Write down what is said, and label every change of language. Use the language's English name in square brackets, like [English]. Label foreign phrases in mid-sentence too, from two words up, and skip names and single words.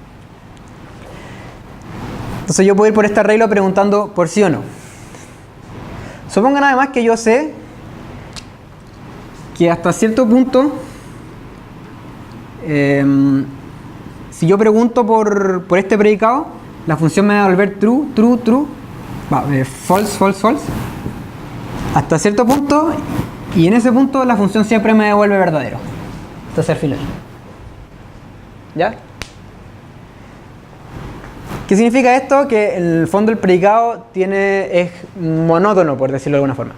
[Spanish] Entonces yo puedo ir por este arreglo preguntando por sí o no. Supongan además que yo sé que hasta cierto punto, si yo pregunto por este predicado, la función me va a devolver [English] true, true, true, false, false, false, [Spanish] hasta cierto punto, y en ese punto la función siempre me devuelve verdadero. Entonces al final. ¿Ya? ¿Qué significa esto? Que en el fondo el predicado es monótono, por decirlo de alguna forma.